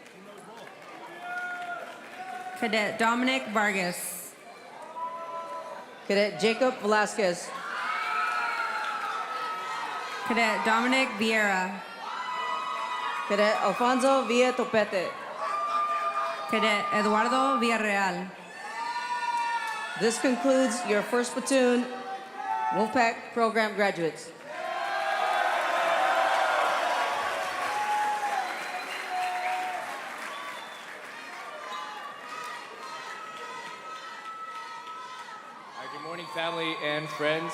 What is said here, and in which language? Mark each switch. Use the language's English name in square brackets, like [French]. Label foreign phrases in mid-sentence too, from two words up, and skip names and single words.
[English] Cadet Dominic Vargas. Cadet Jacob Velasquez. Cadet Dominic Vieira. Cadet Alfonso Villa Topete. Cadet Eduardo Villarreal. This concludes your 1st Platoon Wolfpack Program graduates. Good morning, family and friends.